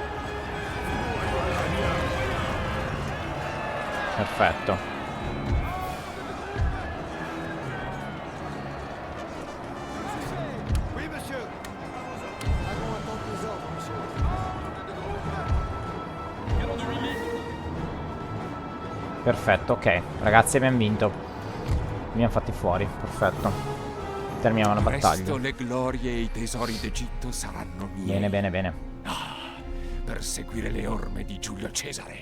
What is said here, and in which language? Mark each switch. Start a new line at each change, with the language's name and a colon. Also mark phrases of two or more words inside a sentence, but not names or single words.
Italian: Perfetto.
French: Oui, monsieur. Dragon attend les ordres, monsieur. Canon de 8 lignes.
Italian: Perfetto, ok. Ragazzi, abbiamo vinto. Li abbiamo fatti fuori. Perfetto. Terminiamo la battaglia. Presto le glorie e i tesori d'Egitto saranno miei. Bene, bene, bene. Per seguire le orme di Giulio Cesare.